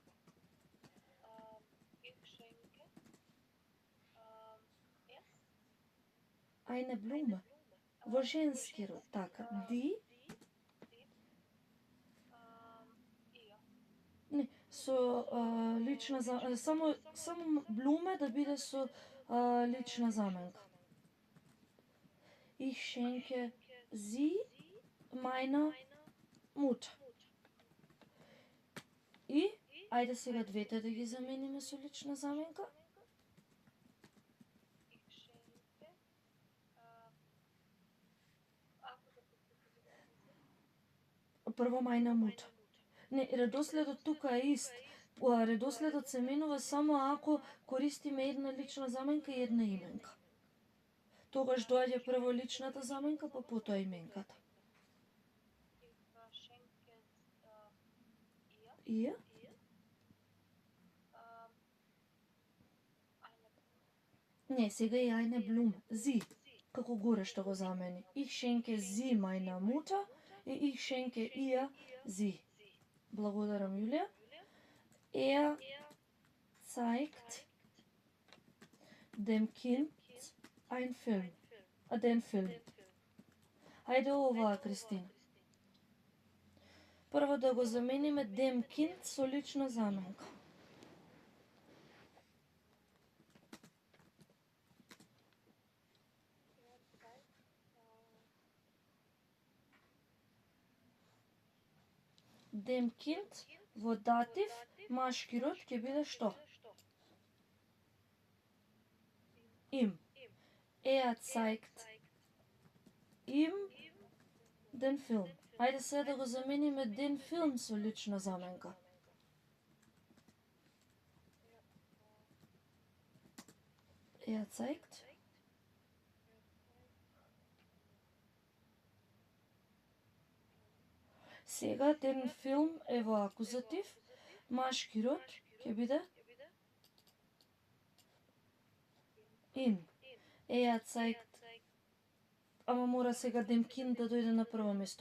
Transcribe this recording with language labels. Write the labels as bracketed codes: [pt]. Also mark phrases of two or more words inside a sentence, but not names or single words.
[de] Eine Blume. [mk] Во женски род. Така. [de] Die. [mk] Не, со лична само Блуме да биде со лична заменка. [de] Ich schenke sie meiner Mutter. [mk] И ајде сега двете да ги замениме со лична заменка. Прво [de] meine Mutter. [mk] Не, редоследот тука е ист. Редоследот се менува само ако користиме една лична заменка и една именка. Тогаш доаѓа прво личната заменка, па потоа именката. [de] Ihr? [mk] Не, сега и [de] eine Blume. [mk] Sie. Како горе што го замени. [de] Ich schenke sie meiner Mutter и ich schenke ihr sie. [mk] Благодарам, Јулија. [de] Zeigt dem Kind ein Film. Den Film. [mk] Ајде оваа, Кристина. Прво да го замениме [de] dem Kind [mk] со лична заменка. [de] Dem Kind [mk] во датив, машки род ќе биде што? [de] Им. Zeigt им den Film. [mk] Ајде сега да го замениме [de] den Film [mk] со лична заменка. Zeigt сега [de] den Film [mk] е во акузатив, машки род ќе биде in. [de] Zeigt, [mk] ама мора сега [de] dem Kind [mk] да дојде на прво место.